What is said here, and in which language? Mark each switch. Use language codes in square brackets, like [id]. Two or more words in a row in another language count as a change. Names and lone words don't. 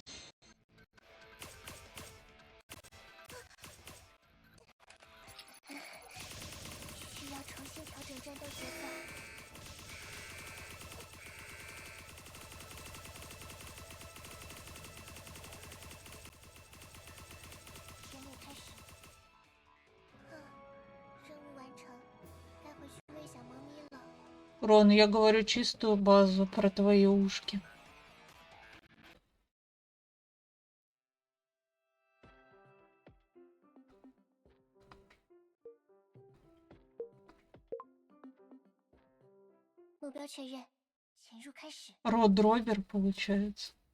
[zh] 需要重新调整战斗节奏。天灭开始。任务完成，该回去喂小猫咪了。 [ru] Рон, я говорю чистую базу про твои ушки. Род-ровер получается.